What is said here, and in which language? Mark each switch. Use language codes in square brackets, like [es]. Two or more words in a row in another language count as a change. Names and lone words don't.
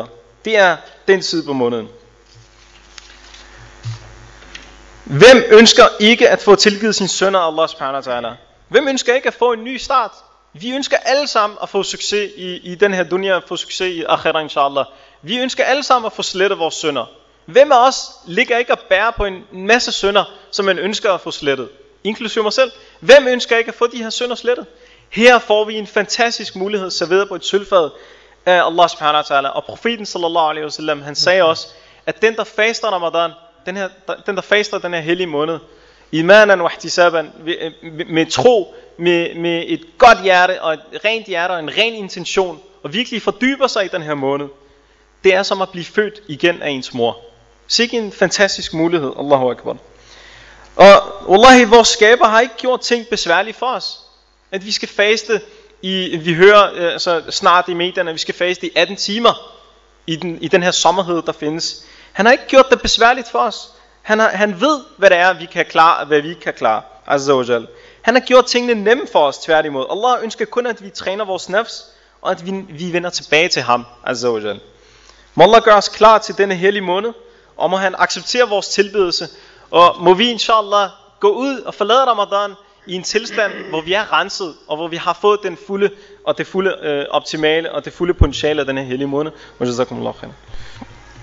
[da] Det er den side på måneden. Hvem ønsker ikke at få tilgivet sine synder af [ar] الله سبحانه وتعالى? [da] Hvem ønsker ikke at få en ny start? Vi ønsker alle sammen at få succes i den her dunya, at få succes i akhirah inshallah. Vi ønsker alle sammen at få slettet vores synder. Hvem af os ligger ikke at bære på en masse synder, som man ønsker at få slettet? Inklusive mig selv. Hvem ønsker ikke at få de her synder slettet? Her får vi en fantastisk mulighed serveret på et sølvfad af [ar] الله سبحانه وتعالى. [da] Og profeten [ar] صلى الله عليه وسلم, [da] han sagde også, at den der faster Ramadan, den der faster den her hellige måned, [ar] إيمانا واحتسابا, [da] med tro, med et godt hjerte og et rent hjerte og en ren intention, og virkelig fordyber sig i den her måned, det er som at blive født igen af ens mor. Sikke en fantastisk mulighed. [ar] الله أكبر. [da] Og wallahi, vores skaber har ikke gjort ting besværlige for os. At vi skal faste vi hører snart i medierne, at vi skal faste i 18 timer i den her sommerhed, der findes. Han har ikke gjort det besværligt for os. Han ved, hvad det er, vi kan klare, og hvad vi ikke kan klare. [ar] عز وجل. [da] Han har gjort tingene nemme for os, tværtimod. Allah ønsker kun, at vi træner vores nafs, og at vi vender tilbage til ham. [ar] عز وجل. [da] Må Allah gøre os klar til denne hellige måned, og må han acceptere vores tilbedelse, og må vi inshallah gå ud og forlade Ramadan i en tilstand, hvor vi er renset, og hvor vi har fået den fulde og det fulde optimale og det fulde potentiale af denne hellige måned. [ar] جزاكم الله خير.